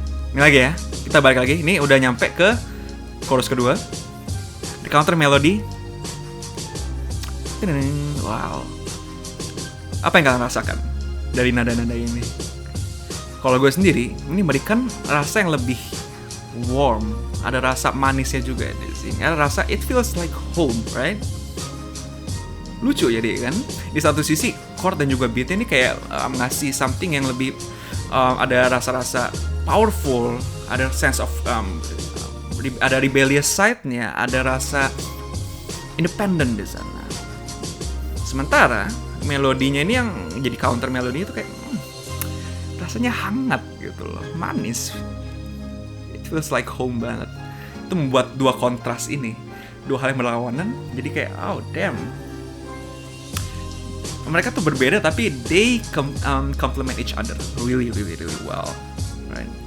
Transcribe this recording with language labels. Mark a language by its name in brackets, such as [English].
[Indonesian] Ini lagi ya, kita balik lagi. Ini udah nyampe ke chorus kedua. Di counter melody. Wow. Apa yang kalian rasakan dari nada-nada ini? Kalau gue sendiri, ini memberikan rasa yang lebih warm. Ada rasa manisnya juga di sini. Ada rasa [English] it feels like home, right? [Indonesian] Lucu jadi kan? Di satu sisi chord dan juga beatnya ini kayak ngasih something yang lebih ada rasa-rasa powerful, ada sense of ada [English] rebellious side- [Indonesian] nya, ada rasa independent di sana. Sementara melodinya ini yang jadi counter melodi itu kayak rasanya hangat gitu loh, manis. [English] It feels like home [Indonesian] banget. Itu membuat dua kontras ini, dua hal yang berlawanan, jadi kayak [English] oh damn. [Indonesian] Mereka tuh berbeda tapi [English] they complement each other really well, right?